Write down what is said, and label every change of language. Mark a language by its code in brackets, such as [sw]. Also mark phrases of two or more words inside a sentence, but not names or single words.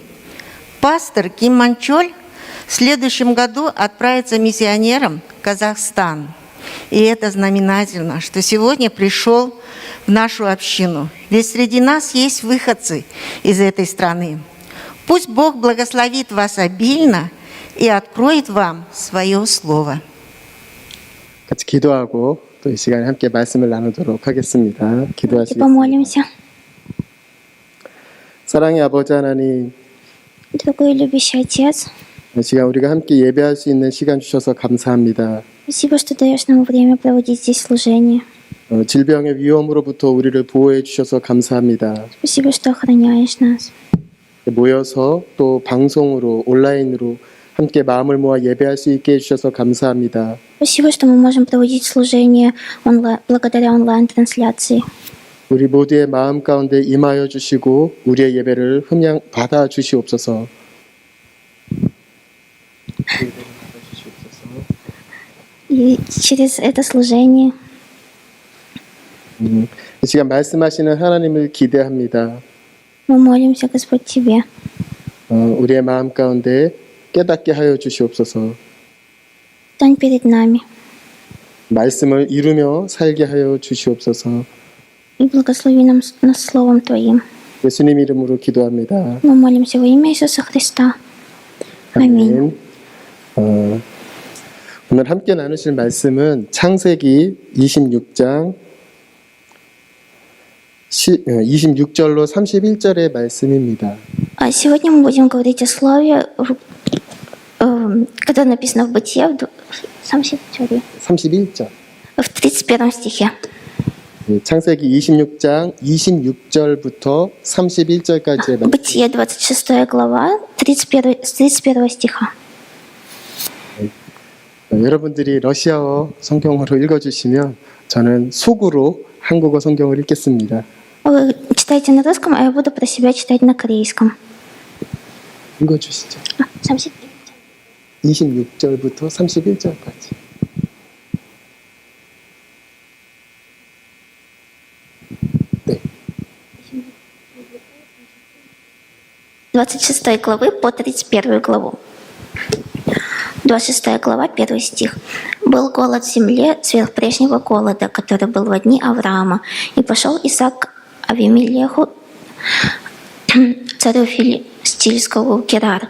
[ru] Пастор Ким Манчоль в следующем году отправится миссионером в Казахстан. И это знаменательно, что сегодня пришел в нашу общину. Ведь среди нас есть выходцы из этой страны. Пусть Бог благословит вас обильно и откроет вам свое слово. [ko] 같이 기도하고 또 이 시간에 함께 말씀을 나누도록 하겠습니다. 기도하시겠습니다. [ru] Помолимся. [ko] 사랑의 아버지 하나님, [ru] Дорогой любящий Отец, [ko] 이 시간 우리가 함께 예배할 수 있는 시간 주셔서 감사합니다. [ru] спасибо, что даешь нам время проводить здесь служение. [ko] 질병의 위험으로부터 우리를 보호해 주셔서 감사합니다. [ru] Спасибо, что охраняешь нас. [ko] 모여서 또 방송으로 온라인으로 함께 마음을 모아 예배할 수 있게 해주셔서 감사합니다. [ru] Спасибо, что мы можем проводить служение благодаря онлайн-трансляции. [ko] 우리 모두의 마음 가운데 임하여 주시고 우리의 예배를 흠양 받아 주시옵소서. [ru] И через это служение [ko] 이 시간 말씀하시는 하나님을 기대합니다. [ru] мы молимся, Господь, Тебе. [ko] 우리의 마음 가운데 깨닫게 하여 주시옵소서. [ru] Стань перед нами [ko] 말씀을 이루며 살게 하여 주시옵소서. [ru] и благослови нас Словом Твоим. [ko] 예수님 이름으로 기도합니다. [ru] Мы молимся во имя Иисуса Христа. Аминь. [ko] 오늘 함께 나누실 말씀은 창세기 26장 26절로 31절의 말씀입니다. [ru] Сегодня мы будем говорить о слове, когда написано в Бытие, в [ko] 31절. [ru] в 31 стихе. [ko] 창세기 26장 26절부터 31절까지의 말씀. [ru] Бытие, 26 глава, с 31 стиха. [ko] 여러분들이 러시아어 성경으로 읽어주시면 저는 속으로 한국어 성경을 읽겠습니다. [ru] Вы читайте на русском, а я буду про себя читать на корейском. [ko] 읽어주시죠. 31. 26절부터 31절까지. 네. [ru] 26 главы по 31 главу. 26 глава, 1 стих. «Был голод в земле сверх прежнего голода, который был во дни Авраама. И пошел Исаак к Авимелеху, царю Филистимского, в Герар.